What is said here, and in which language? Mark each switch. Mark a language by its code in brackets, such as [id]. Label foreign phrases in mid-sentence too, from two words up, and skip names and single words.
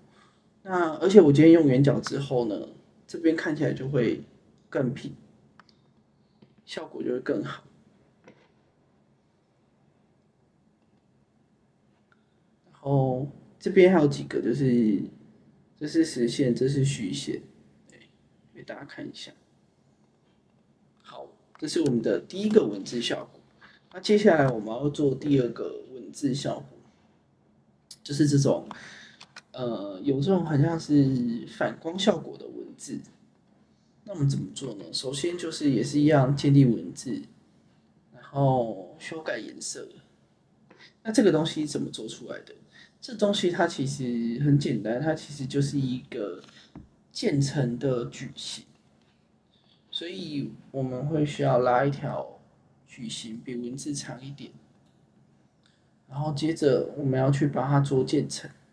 [zh] 那而且我今天用圓角之後呢，這邊看起來就會更平，效果就會更好。然後這邊還有幾個，就是這是實線，這是虛線，給大家看一下。好，這是我們的第一個文字效果。那接下來我們要做第二個文字效果，就是這種有這種很像是反光效果的文字。那我們怎麼做呢？首先就是也是一樣建立文字，然後修改顏色。那這個東西怎麼做出來的？這東西它其實很簡單，它其實就是一個漸層的矩形，所以我們會需要拉一條矩形比文字長一點，然後接着我們要去把它做漸層。